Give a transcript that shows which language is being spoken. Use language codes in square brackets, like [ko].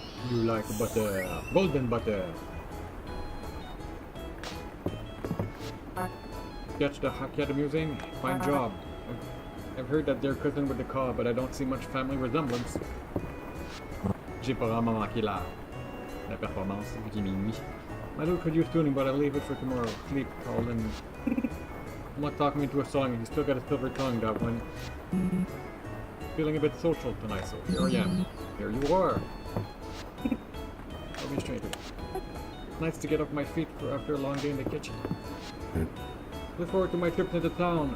[en] You like butter. Golden butter. Catch the hack at the museum? Fine job. I've heard that they're cousin with the car, but I don't see much family resemblance. [fr] J'ai pas vraiment manqué la performance, vu qu'il est minuit. [en] My dude could use tuning, but I'll leave it for tomorrow. Sleep, Colin. I'm not talking into a song, he's still got a silver tongue, that one. Feeling a bit social tonight, so here I am. Here you are. I'll be straight. Nice to get off my feet after a long day in the kitchen. Look forward to my trip into town.